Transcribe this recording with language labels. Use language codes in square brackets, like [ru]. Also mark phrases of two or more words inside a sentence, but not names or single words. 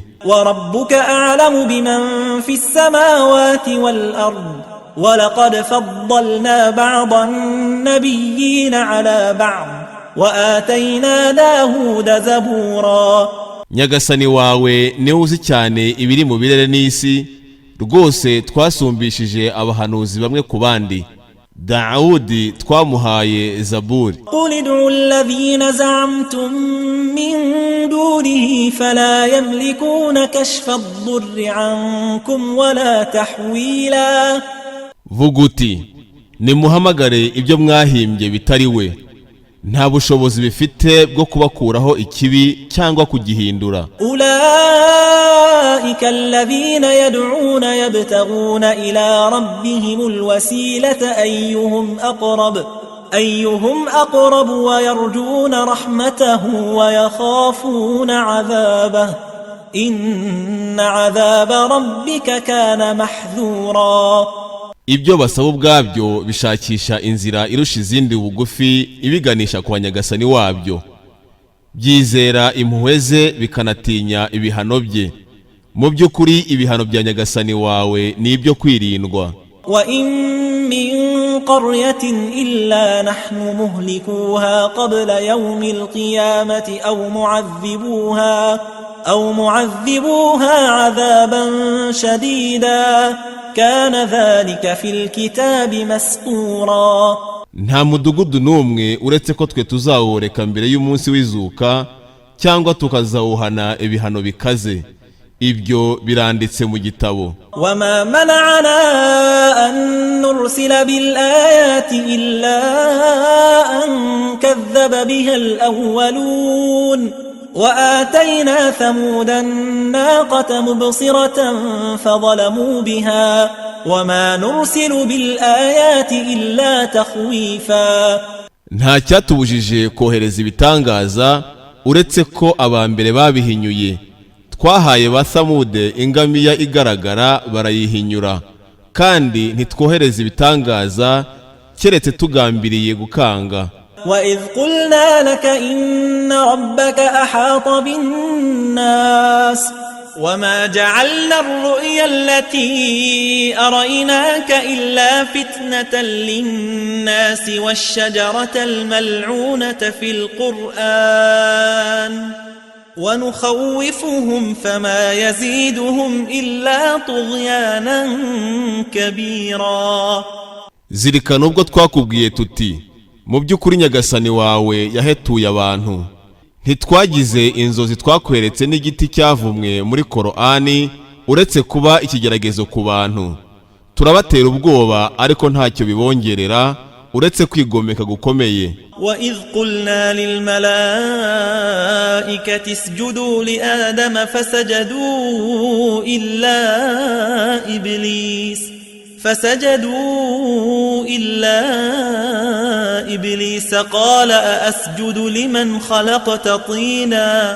[ar] وربك أعلم بمن في السماوات والأرض ولقد فضلنا بعض النبيين على بعض وآتينا داود زبورا. [rw] nyagasani wawe niwe uzi cyane ibiri mu birere n'isi, rwose twasumbishije abahanuzi bamwe ku bandi. Dawudi twamuhaye zaburi. [ar] قل ادعوا الذين زعمتم من دونه فلا يملكون كشف الضر عنكم ولا تحويلا. [rw] vuga uti, nimuhamagare ibyo mwahimbye bitari we, nta bushobozi bifite bwo kubakuraho ikibi cyangwa kugihindura. [ar] أولئك الذين يدعون يبتغون إلى ربهم الوسيلة أيهم أقرب ويرجون رحمته ويخافون عذابه إن عذاب ربك كان محذورا. [rw] ibyo basaba ubwabyo bishakisha inzira irusha izindi bugufi ibiganisha kwa nyagasani wabyo, byizera impuhwe ze bikanatinya ibihano bye. mu by'ukuri ibihano bya nyagasani wawe ni ibyo kwirindwa. [ar] وإن من قرية إلا نحن مهلكوها قبل يوم القيامة أو معذبوها عذابا شديدا كان ذلك في الكتاب مسطورا. [rw] nta mudugudu n'umwe uretse ko twe tuzawureka mbere y'umunsi w'izuka cyangwa tukazawuhana ibihano bikaze, ibyo biranditse mu gitabo. [ar] وما منعنا أن نرسل بالآيات إلا أن كذب بها الأولون وآتينا ثمود الناقة مبصرة فظلموا بها وما نرسل بالآيات إلا تخويفا. [rw] nta cyatubujije kohereza ibitangaza uretse ko abambere babihinyuye. twahaye ba Samude ingamiya igaragara barayihinyura, kandi ntitwohereza ibitangaza keretse tugambiriye gukanga. [ar] وإذ قلنا لك إن ربك أحاط بالناس وما جعلنا الرؤيا التي أريناك إلا فتنة للناس والشجرة الملعونة في القرآن ونخوفهم فما يزيدهم إلا طغيانا كبيرا. [rw] zirikana ubwo twakubwiye tuti mu by'ukuri nyagasani wawe yahetuye abantu, ntitwagize inzozi twakweretse n'igiti cyavumwe muri Korani uretse kuba ikigeragezo ku bantu. Turabatera ubwoba ariko ntacyo bibongerera uretse kwigomeka gukomeye. [ar] وإذ قلنا للملائكة اسجدوا لآدم فسجدوا إلا إبليس قال أأسجد لمن خلقت طينا.